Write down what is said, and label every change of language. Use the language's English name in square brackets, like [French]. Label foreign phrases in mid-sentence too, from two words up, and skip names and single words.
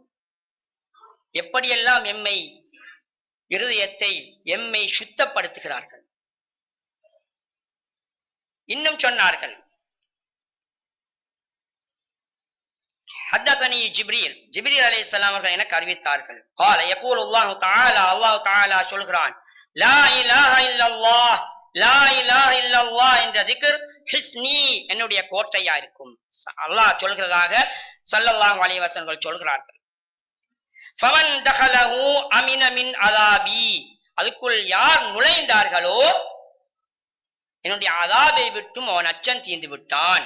[Tamil] எப்படியெல்லாம் எம்மை இருதயத்தை எம்மை சுத்தப்படுத்துகிறார்கள். இன்னும் சொன்னார்கள், [Arabic] حدثني جبريل, [Tamil] ஜிப்ரீல் அலைஹிஸ்ஸலாம் அவர்கள் எனக்கு அறிவித்தார்கள். [Arabic] قال يقول الله تعالى, [Tamil] அல்லாஹ் தஆலா சொல்கிறான், [Arabic] لا إله إلا الله، لا إله إلا الله [Tamil] என்ற திக்ர் ஹிஸ்னி என்னுடைய கோட்டையா இருக்கும். அல்லாஹ் சொல்கிறதாக [Arabic] صلى الله عليه وسلم [Tamil] சொல்கிறார்கள். [Arabic] فمن دخله أمن من عذابي, [Tamil] அதுக்குள் யார் நுழைந்தார்களோ என்னுடைய அதாபை விட்டும் அவன் அச்சம் தீர்ந்து விட்டான்.